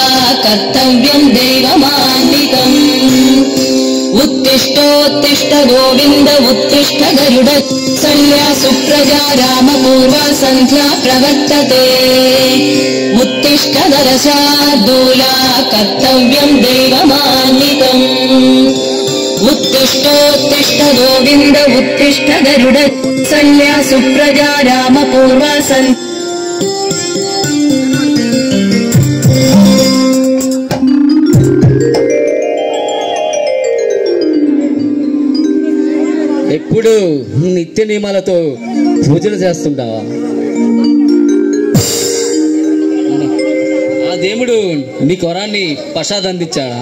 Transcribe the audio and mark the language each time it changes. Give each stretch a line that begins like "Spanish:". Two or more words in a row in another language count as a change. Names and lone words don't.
Sanskrit: कर्तव्यं देवमान्वितम् उत्तिष्ठोत्तिष्ठ गोविन्द उत्तिष्ठ गरुडसंज्ञा सुप्रजा रामपूर्वा सन्ध्या प्रवर्तते उत्तिष्ठ नरशार्दूला कर्तव्यं देवमान्वितम् उत्तिष्ठोत्तिष्ठ गोविन्द उत्तिष्ठ गरुडसंज्ञा सुप्रजा रामपूर्वा सन्ध्या
Telugu: ఎప్పుడు నిత్య నియమాలతో పూజలు చేస్తుంటావా? ఆ దేవుడు నీకు వరాన్ని ప్రసాదం అందించాడా?